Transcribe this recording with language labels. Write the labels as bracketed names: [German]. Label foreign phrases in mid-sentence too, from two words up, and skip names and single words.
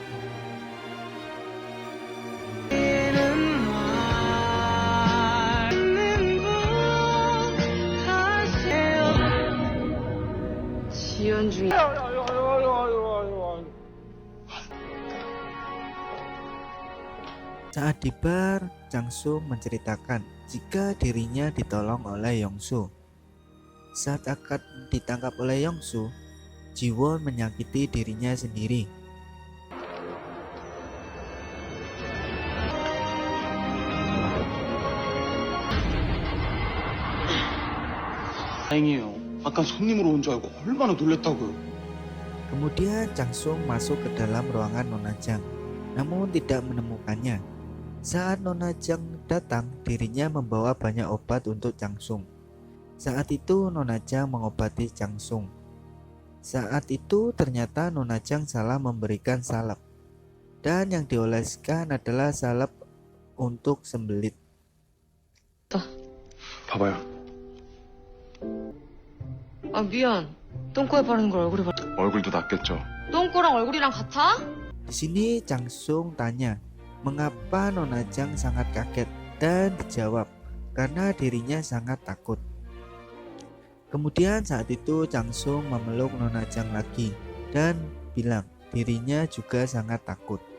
[Korean] 지연 중에 [Indonesian] Saat di bar, Changsung menceritakan jika dirinya ditolong oleh Yongsu. Saat akan ditangkap oleh Yongsu, Jiwon menyakiti dirinya sendiri. [Korean] 다행이에요. 아까 손님으로 온 줄 알고 얼마나 놀랬다고요. [Indonesian] Kemudian Changsung masuk ke dalam ruangan Nona Jang, namun tidak menemukannya. Saat Nona Jang datang, dirinya membawa banyak obat untuk Changsung. Saat itu Nona Jang mengobati Changsung. Saat itu ternyata Nona Jang salah memberikan salep, dan yang dioleskan adalah salep untuk sembelit. [Korean] 봐봐요. 아, 미안. 똥꼬에 바르는 걸 얼굴에 바르... 얼굴도 낫겠죠. 똥꼬랑 얼굴이랑 같아? [Indonesian] Di sini Changsung tanya, mengapa Nona Jang sangat kaget, dan dijawab, karena dirinya sangat takut. Kemudian saat itu Changsung memeluk Nona Jang lagi dan bilang dirinya juga sangat takut.